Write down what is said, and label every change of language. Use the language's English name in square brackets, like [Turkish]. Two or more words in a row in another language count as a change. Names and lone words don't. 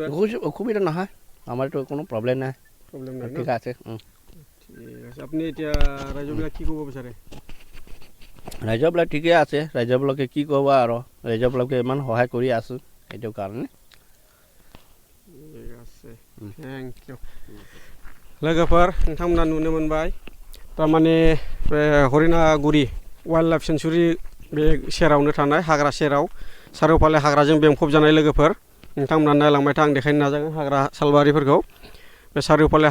[Assamese] অসুবিধা নহয় আমাৰতো কোনো প্ৰব্লেম নাই ঠিক আছে আপুনি এতিয়া ৰাইজবিলাক কি ক'ব বিচাৰে ৰাইজবিলাক ঠিকে আছে ৰাইজবিলাকে কি ক'ব আৰু ৰাইজবিলাকে ইমান সহায় কৰি আছোঁ এইটো কাৰণে ঠিক আছে [English] thank you [Bodo] लोगोफोर नोंथांमोना नुनो मोनबाय थारमाने हरिनागुरि वाइल्ड लाइफ सेंचुरी बे सेरावनो थानाय हाग्रा सेराव सारिय'फाले हाग्राजों बेंफब जानाय लोगोफोर नोंथांमोना नायलांबाय था आं देखायनो नाजागोन हाग्रा सालबारिफोरखौ बे सारिय'फाले